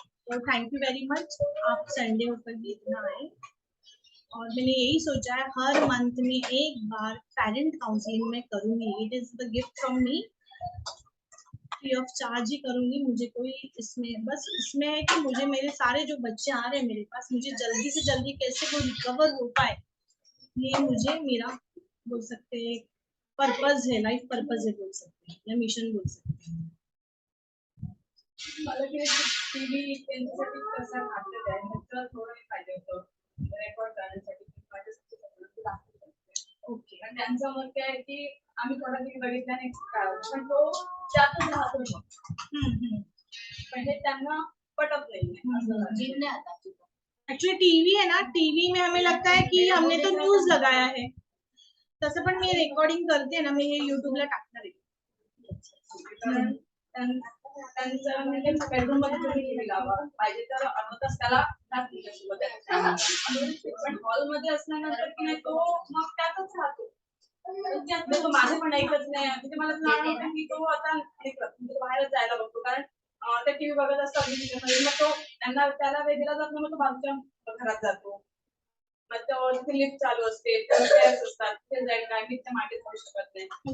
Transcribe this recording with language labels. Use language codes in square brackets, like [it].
[hi] तो thank you very much, आप Sunday होकर भी इतना आए, और मैंने यही सोचा है हर मंथ में एक बार पेरेंट काउंसलिंग में करूंगी, [en] it is the gift from me, free of charge [hi] ही करूंगी, मुझे कोई इसमें बस इसमें है कि मुझे मेरे सारे जो बच्चे आ रहे हैं मेरे पास, मुझे जल्दी से जल्दी कैसे वो रिकवर हो पाए, ये मुझे मेरा बोल सकते हैं पर्पज है, लाइफ पर्पज है बोल सकते हैं, या मिशन बोल सकते हैं। [mr] मला ते टीव्ही त्यांच्यासाठी कसा घातलेला आहे ह्याचं थोडं हे पाहिजे होतं रेकॉर्ड करण्यासाठी माझ्यासाठी सगळं दाखवलं. ओके, आणि त्यांचं मत काय आहे की आम्ही थोडा टीव्ही बघितल्याने पण तो त्यातच राहतो मग. म्हणजे त्यांना पटत नाही आता. [hi] एक्चुअली टीवी है ना, टीवी में हमें लगता है कि हमने तो न्यूज लगाया है, [mr] तसं पण मी रेकॉर्डिंग करते ना, मी हे युट्यूबला टाकणार आहे. त्यांचं म्हणजे बेडरूम मध्ये तुम्ही टीव्ही लावा पाहिजे तर अर्धा तास त्याला पण हॉलमध्ये असल्यानंतर की नाही तो मग त्यातच राहतो. तो माझे पण ऐकत नाही, म्हणजे मला जाणवतं की तो आता बाहेरच जायला बघतो, कारण ते टीव्ही बघत असतात मग तो त्याला वेगळा जात मग तो बाजूच्या घरात जातो, मग तो तिथे लिफ्ट चालू असते, स्टेअर्स असतात, तिथे जाईल काय मी त्या मागे जाऊ शकत नाही,